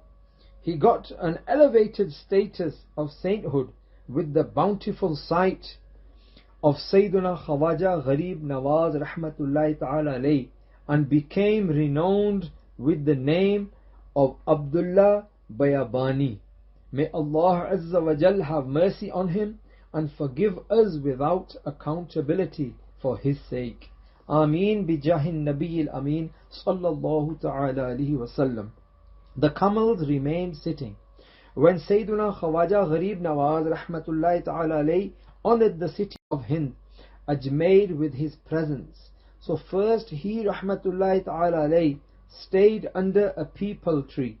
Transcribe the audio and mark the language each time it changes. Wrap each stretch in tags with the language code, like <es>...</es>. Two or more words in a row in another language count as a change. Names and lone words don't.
<en>He got an elevated status of sainthood with the bountiful sight of Sayyiduna Khawaja Gharib Nawaz</en> <ar>رحمة الله تعالى عليه,</ar> <en>and became renowned with the name of Abdullah Bayabani. May Allah</en> <ar>عز وجل</ar> <en>have mercy on him and forgive us without accountability for his sake.</en> <ar>آمين بجاه النبي الأمين صلى الله تعالى عليه وسلم.</ar> <en>The camels remained sitting when Sayyiduna Khawaja Gharib Nawaz</en> <ar>رحمة الله تعالى عليه</ar> <en>honored the city of Hind, Ajmer, with his presence. So first he</en> <ar>رحمة الله تعالى عليه</ar> <en>stayed under a peepal tree.</en>